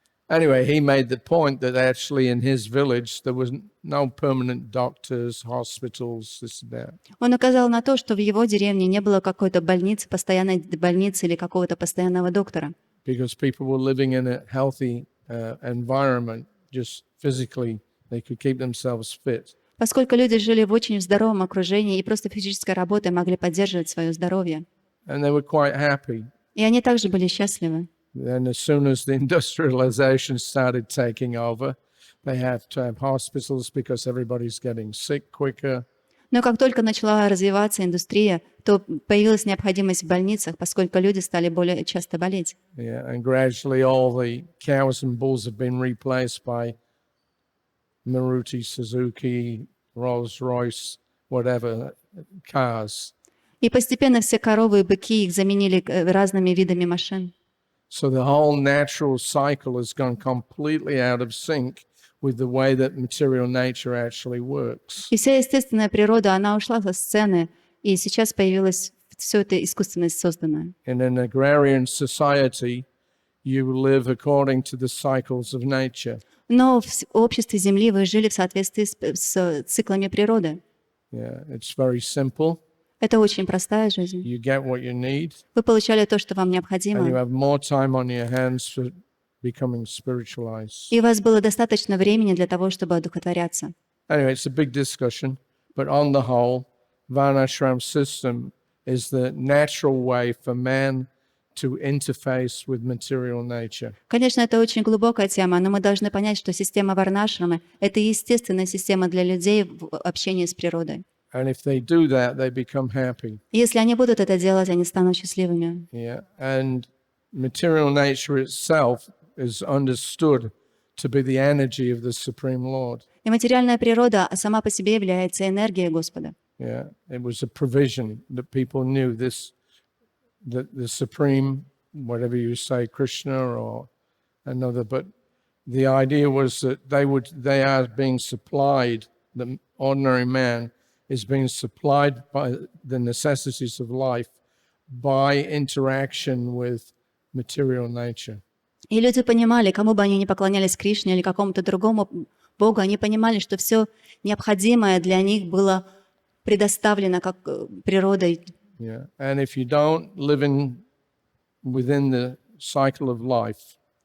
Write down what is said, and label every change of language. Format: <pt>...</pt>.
<en>Anyway, he made the point that actually in his village there was no permanent doctors, hospitals, this and that.</en> <ru>Он указал на то, что в его деревне не было какой-то больницы, постоянной больницы или какого-то постоянного доктора.</ru> <en>Because people were living in a healthy environment, just physically, they could keep themselves fit.</en> <ru>Поскольку люди жили в очень здоровом окружении и просто физической работой могли поддерживать свое здоровье.</ru> <en>And they were quite happy.</en> <ru>И они также были счастливы.</ru> <en>Then as soon as the industrialization started taking over, they have to have hospitals because everybody's getting sick quicker.</en> <ru>Но как только начала развиваться индустрия, то появилась необходимость в больницах, поскольку люди стали более часто болеть.</ru> <en>Yeah, and gradually all the cows and bulls have been replaced by Maruti Suzuki, Rolls-Royce, whatever, cars.</en> <ru>И постепенно все коровы и быки их заменили разными видами машин.</ru> <en>So the whole natural cycle has gone completely out of sync with the way that material nature actually works.</en> <ru>И вся естественная природа, она ушла со сцены, и сейчас появилось все это искусственно созданное.</ru> <en>In an agrarian society, you live according to the cycles of nature.</en> <ru>Но в обществе Земли вы жили в соответствии с циклами природы.</ru> <en>Yeah, it's very simple.</en> <ru>Это очень простая жизнь.</ru> <en>You get what you need,</en> <ru>Вы получали то, что вам</ru> <en>and you</en> <ru>необходимо,</ru> <en>have more time on your hands for becoming spiritualized.</en> <ru>и у вас было достаточно времени для того, чтобы одухотворяться.</ru> <en>Anyway, it's a big discussion, but on the whole, Varnashram system is the natural way for man to interface with material nature.</en> <ru>Конечно, это очень глубокая тема, но мы должны понять, что система Варнашрамы — это естественная система для людей в общении с природой.</ru> <en>And if they do that, they become happy.</en> <ru>Если они будут это делать, они станут счастливыми.</ru> <en>Yeah, and material nature itself is understood to be the energy of the Supreme Lord.</en> <ru>И материальная природа сама по себе является энергией Господа.</ru> <en>Yeah, it was a provision that people knew this, that the Supreme, whatever you say, Krishna or another, but the idea was that they are being supplied, the ordinary man is being supplied by the necessities of life by interaction with material nature.</en> <ru>И люди понимали, кому бы они ни поклонялись, Кришне или какому-то другому Богу, они понимали, что все необходимое для них было предоставлено как природой.</ru> <en>Yeah. And if you don't live within the cycle of life,</en>